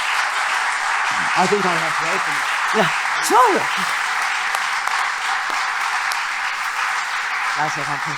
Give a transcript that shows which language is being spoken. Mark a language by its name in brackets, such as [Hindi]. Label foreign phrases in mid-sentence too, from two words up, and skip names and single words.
[English] I think I have to open it. Yeah, sure. [Catalan] Gràcies, Ángel.